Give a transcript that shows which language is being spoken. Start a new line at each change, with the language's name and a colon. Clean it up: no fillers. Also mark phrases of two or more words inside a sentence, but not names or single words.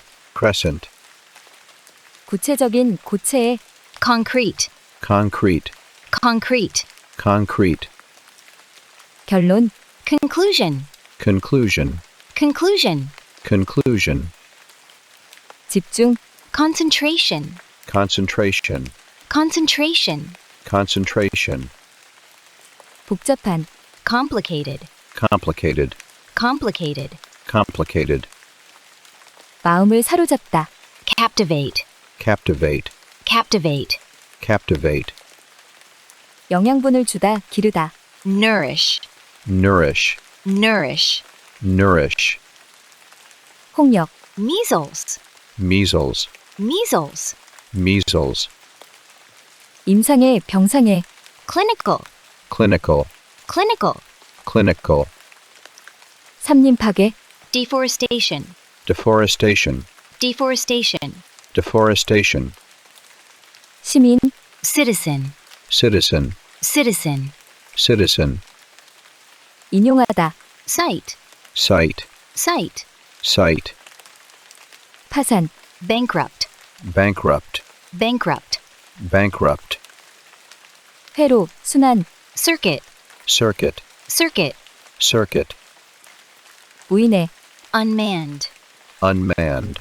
English: crescent,
Korean: 구체적인 고체의
English: concrete, concrete, concrete, concrete,
Korean: 결론,
English: conclusion, conclusion, conclusion, conclusion,
Korean: 집중,
English: concentration, concentration, concentration, concentration,
Korean: 복잡한,
English: complicated, complicated, complicated, complicated,
Korean: 마음을 사로잡다,
English: captivate, captivate, captivate, captivate,
Korean: 영양분을 주다, 기르다,
English: nourish, nourish, nourish, nourish,
Korean: 홍역,
English: measles, measles, measles, measles,
Korean: 임상의, 병상의,
English: clinical, clinical, clinical, clinical,
Korean: 삼림 파괴,
English: deforestation, deforestation, deforestation, deforestation,
Korean: 시민,
English: citizen, citizen, citizen, citizen,
Korean: 인용하다,
English: site, site, site, site,
Korean: 파산,
English: bankrupt, bankrupt, bankrupt, bankrupt,
Korean: 회로, 순환,
English: circuit, circuit, circuit, circuit,
Korean: 무인의,
English: unmanned, unmanned,